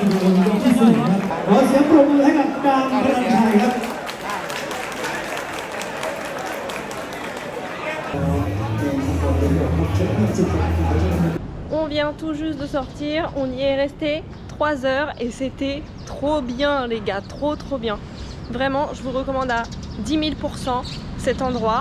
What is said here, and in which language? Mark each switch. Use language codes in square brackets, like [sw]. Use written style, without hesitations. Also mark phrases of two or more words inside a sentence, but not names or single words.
[th] ที่คนยกที่4ครับขอเสียงปรบมือให้กับการพลังชัยครับ [fr] On vient tout juste de sortir, on y est resté 3 heures et c'était trop bien les gars, trop bien. Vraiment, je vous recommande à 10 000% cet endroit.